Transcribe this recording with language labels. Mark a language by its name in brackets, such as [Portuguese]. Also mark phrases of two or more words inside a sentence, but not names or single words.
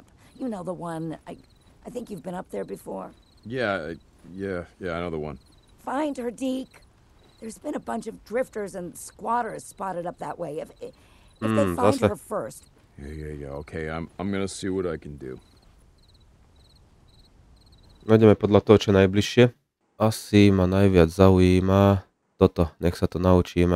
[English] You know the one, I think you've been up there before. Yeah, I know the one. Find her, Deke. There's been a bunch of drifters and squatters spotted up that way. If they find her first. Yeah. Okay, I'm gonna see what I can do. [Slovak] Ideme podľa toho, čo najbližšie. Asi ma najviac zaujíma toto. Nech sa to naučíme.